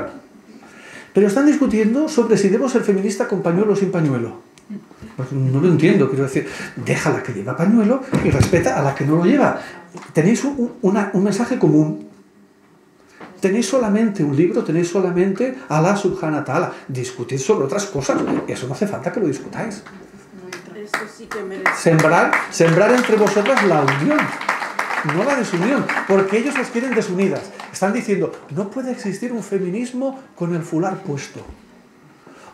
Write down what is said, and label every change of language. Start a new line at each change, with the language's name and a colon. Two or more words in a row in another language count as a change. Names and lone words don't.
Spanish: Pero están discutiendo sobre si debo ser feminista con pañuelo o sin pañuelo. Pues no lo entiendo, quiero decir, deja a la que lleva pañuelo y respeta a la que no lo lleva. Tenéis un mensaje común. Tenéis solamente un libro, tenéis solamente Alá
Arabic: سبحانه وتعالى.
Spanish: Discutid sobre otras cosas, eso no hace falta que lo discutáis. Eso sí que merece. Sembrar entre vosotras la unión, no la desunión, porque ellos las quieren desunidas. Están diciendo, no puede existir un feminismo con el fular puesto.